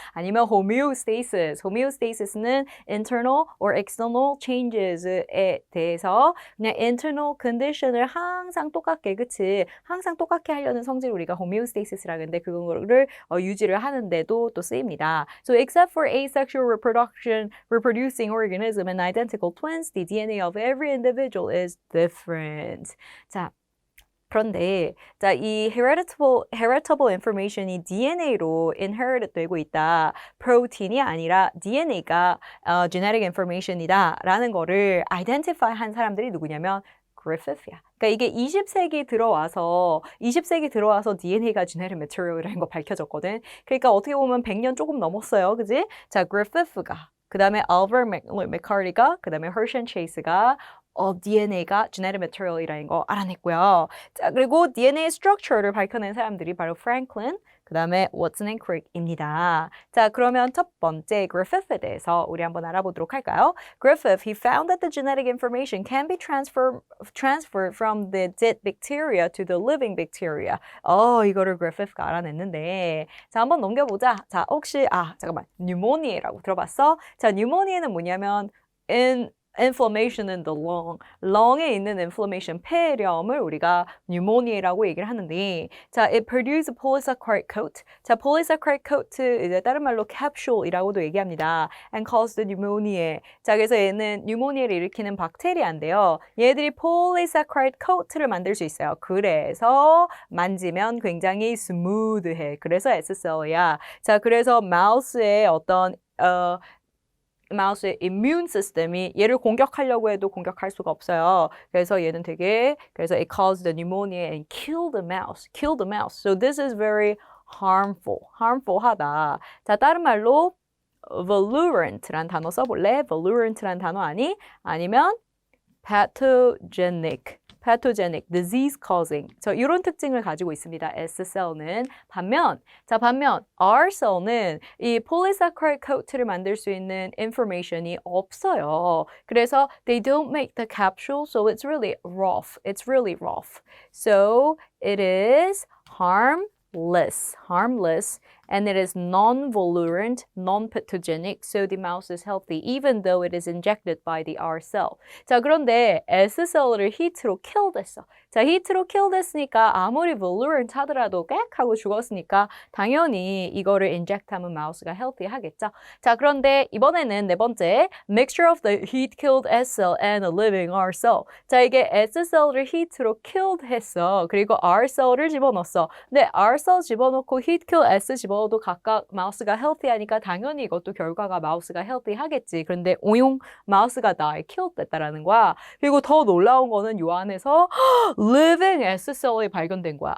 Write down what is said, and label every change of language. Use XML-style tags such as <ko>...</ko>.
<ko>아니면 homeostasis. homeostasis는</ko> <en>internal or external changes</en> <ko>에 대해서 그냥 internal condition을 항상 똑같게, 그치? 항상 똑같게 하려는 성질을 우리가 homeostasis라고 하는데 그거를 유지를 하는데도 또 쓰입니다.</ko> <en>So except for asexual reproducing organism and identical twins, the DNA of every individual is different.</en> <ko>자, 그런데 자, 이 heritable information이 DNA로 inherit 되고 있다. 프로틴이 아니라 DNA가 genetic information이다 라는 거를 identify 한 사람들이 누구냐면 그리피스야. 그러니까 이게 20세기 들어와서 DNA가 genetic material이라는 거 밝혀졌거든. 그러니까 어떻게 보면 100년 조금 넘었어요. 그지? 자, 그리피스가 그 다음에 알버트 맥카리가 그 다음에 허시 앤 체이스가 DNA가 genetic material이라는 거 알아냈고요. 자, 그리고 DNA structure를 밝혀낸 사람들이 바로 프랭클린, 그 다음에 왓슨 앤 크릭입니다. 자, 그러면 첫 번째 그리피스에 대해서 우리 한번 알아보도록 할까요?</ko> <en>Griffith, he found that the genetic information can be transferred from the dead bacteria to the living bacteria.</en> <ko>이거를 그리피스가 알아냈는데, 자, 한번 넘겨보자. 자, 혹시 잠깐만, 뉴모니아라고 들어봤어? 자, 뉴모니아는 뭐냐면</ko> <en>inflammation in the lung.</en> <ko>lung에 있는 inflammation, 폐렴을 우리가 pneumonia라고 얘기를 하는데, 자,</ko> <en>it produces polysaccharide coat.</en> <ko>자, polysaccharide coat 이제 다른 말로 capsule이라고도 얘기합니다.</ko> <en>and causes the pneumonia.</en> <ko>자, 그래서 얘는 뉴모니아를 일으키는 박테리아인데요. 얘들이 polysaccharide coat를 만들 수 있어요. 그래서 만지면 굉장히 스무드해. 그래서 S셀이야. 자, 그래서 마우스의 마우스의 immune 시스템이 얘를 공격하려고 해도 공격할 수가 없어요. 그래서 얘는 그래서</ko> <en>it caused the pneumonia and killed the mouse. So this is very harmful하다.</en> <ko>자, 다른 말로 virulent란 단어 써볼래? virulent란 단어 아니면 pathogenic, disease causing. 이런 특징을 가지고 있습니다. S셀은. 반면 R셀은 이 polysaccharide coat를 만들 수 있는 information이 없어요.</ko> <en>그래서 they don't make the capsule, so it's really rough. So it is harmless, and it is non-virulent, non-pathogenic, so the mouse is healthy, even though it is injected by the R cell.</en> <ko>자, 그런데 S 셀을 히트로 킬됐어. 자, 히트로 킬됐으니까 아무리 virulent 하더라도 꽥 하고 죽었으니까 당연히 이거를 인젝트하면 마우스가 healthy 하겠죠. 자, 그런데 이번에는 네 번째,</ko> <en>mixture of the heat-killed S cell and a living R cell.</en> <ko>자, 이게 S 셀을 히트로 killed 했어. 그리고 R 셀을 집어넣었어. 근데 R 셀 집어넣고 heat-killed S 집어넣어도 각각 마우스가 healthy하니까 당연히 이것도 결과가 마우스가 healthy 하겠지. 그런데 마우스가 die, killed 됐다라는 거야. 그리고 더 놀라운 거는 요 안에서 living S셀이 발견된 거야.</ko>